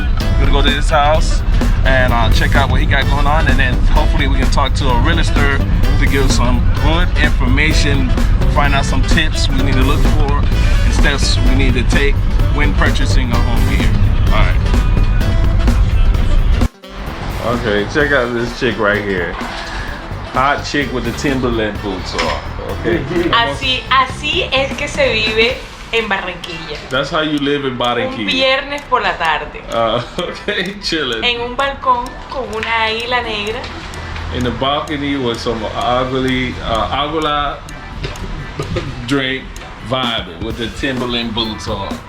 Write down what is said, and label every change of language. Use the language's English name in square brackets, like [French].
[English] We're gonna go to his house and check out what he got going on, and then hopefully we can talk to a realtor to give some good information, find out some tips we need to look for and steps we need to take when purchasing a home here. All right. Okay, check out this chick right here. Hot chick with the Timberland boots on. Okay. [Spanish] Así es que se vive en Barranquilla. [English] That's how you live in [Spanish] Un [English] Barranquilla. [Spanish] viernes por la tarde. [English] Okay, chilling. [Spanish] En un balcón con una águila negra. [English] In the balcony with some agua drink vibing with the Timberland boots on.